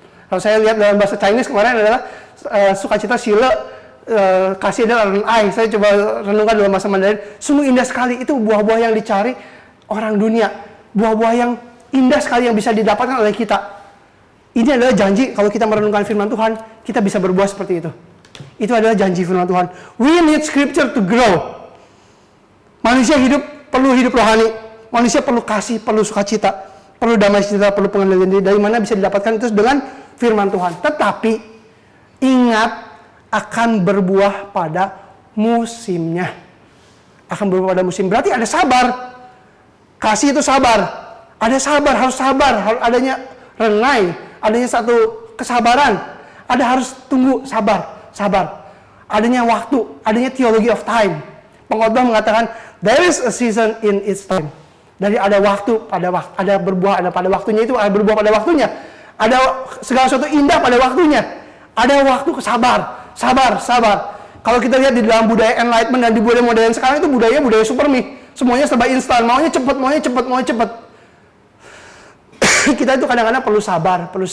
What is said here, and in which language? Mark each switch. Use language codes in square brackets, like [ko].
[id] Kalau saya lihat dalam bahasa Chinese kemarin adalah sukacita sila, kasih adalah renai. Saya coba renungkan dalam bahasa Mandarin, sungguh indah sekali. Itu buah-buah yang dicari orang dunia, buah-buah yang indah sekali yang bisa didapatkan oleh kita. Ini adalah janji kalau kita merenungkan firman Tuhan, kita bisa berbuah seperti itu. Itu adalah janji firman Tuhan. [en] We need scripture to grow. [id] Manusia perlu hidup rohani. Manusia perlu kasih, perlu sukacita, perlu damai sejahtera, perlu pengendalian diri. Dari mana bisa didapatkan itu dengan firman Tuhan. Tetapi ingat, akan berbuah pada musimnya. Akan berbuah pada musim. Berarti ada sabar. Kasih itu sabar. Ada sabar, harus sabar. Harus adanya renai, adanya satu kesabaran. Ada harus tunggu, sabar. Adanya waktu, adanya theology of time. Pengkhotbah mengatakan, [en] there is a season in its time. [id] Dari ada waktu, ada berbuah, ada pada waktunya itu, ada berbuah pada waktunya. Ada segala sesuatu indah pada waktunya. Ada waktu sabar. Kalau kita lihat di dalam budaya enlightenment dan di budaya modern sekarang itu budaya super me. Semuanya serba instan, maunya cepat. Kita itu kadang-kadang perlu sabar.